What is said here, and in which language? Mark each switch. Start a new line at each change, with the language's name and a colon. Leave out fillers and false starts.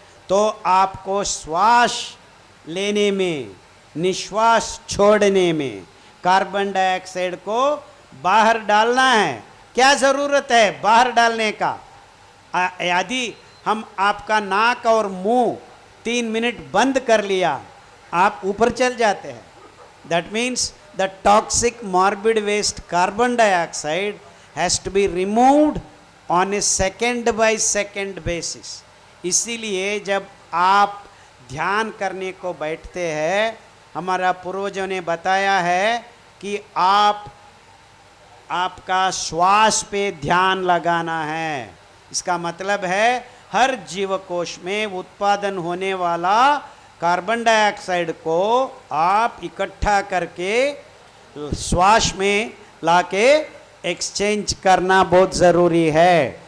Hindi: तो आपको श्वास लेने में, निश्वास छोड़ने में कार्बन डाइऑक्साइड को बाहर डालना है। क्या ज़रूरत है बाहर डालने का? यदि हम आपका नाक और मुंह 3 मिनट बंद कर लिया, आप ऊपर चल जाते हैं।
English: That means the toxic morbid waste carbon dioxide has to be removed on a second by second basis.
Hindi: इसीलिए जब आप ध्यान करने को बैठते हैं, हमारा पूर्वजों ने बताया है कि आपका श्वास पे ध्यान लगाना है। इसका मतलब है हर जीवकोश में उत्पादन होने वाला कार्बन डाइऑक्साइड को आप इकट्ठा करके श्वास में लाके एक्सचेंज करना बहुत ज़रूरी है।